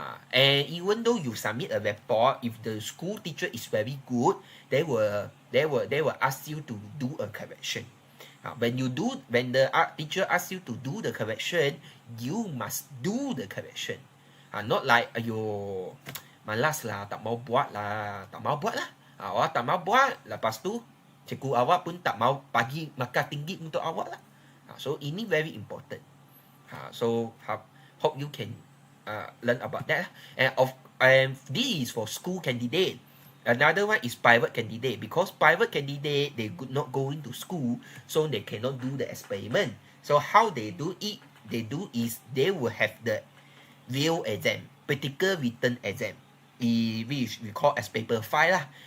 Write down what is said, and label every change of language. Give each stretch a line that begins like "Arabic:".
English: And even though you submit a report, if the school teacher is very good, they will ask you to do a correction. When the teacher asks you to do the correction, you must do the correction. Not like
Malay: ayo malas lah, tak mau buat lah. Awak tak mau buat, lepas tu cikgu awak pun tak mau bagi markah tinggi untuk awak lah.
English: So
Malay: ini
English: very important. So hope you can learn about that. And this is for school candidate. Another one is private candidate, because private candidate they not going to school, so they cannot do the experiment. So how they do it? They do is they will have the real exam, practical written exam, which we call as paper 5 lah.